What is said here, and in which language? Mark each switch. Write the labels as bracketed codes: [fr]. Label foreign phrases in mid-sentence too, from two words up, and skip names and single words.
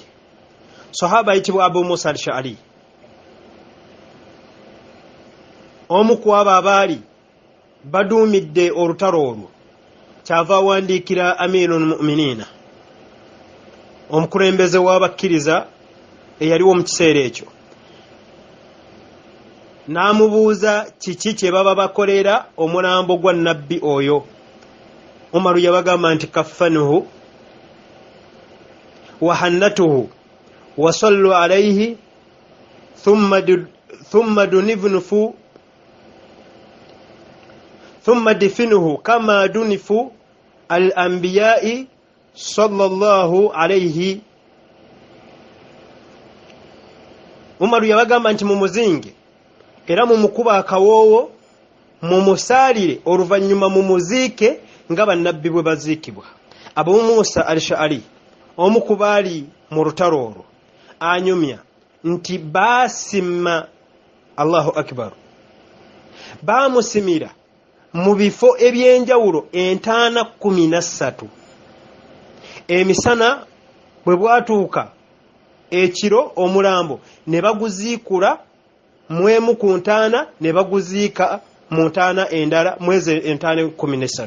[lg] Sahaba ayitibwa Abu Musa al-Ash'ari, omu ku abo abaali baduumidde olutalo olwo, kyava awandiikira [ar] أمير المؤمنين, [lg] omukulembeze w'abakkiriza eyaliwo mu kiseera ekyo, n'amubuuza kiki kye baba bakolera omulambo gwa nabbi oyo. Umaru yabagamba nti [ar] كفنوه وحنطوه وصلوا عليه ثم ادفنوه كما دفن الأنبياء صلى الله عليه. [lg] Umaru yabagamba nti mumuzinge era mumukuba akawoowo, mumusaalire, oluvannyuma mumuziike nga bannabbi bwe baziikibwa. Abu Musa al-Ash'ari, omu ku baali mu lutalo olwo, anyumya nti baasimma, [ar] الله أكبر, [lg] baamusimira mu bifo eby'enjawulo 513. Emisana bwe bwatuuka ekiro omulambo ne baguziikula mu emu ku ntaana, ne baguziika mu ntaana endala mwezi 513.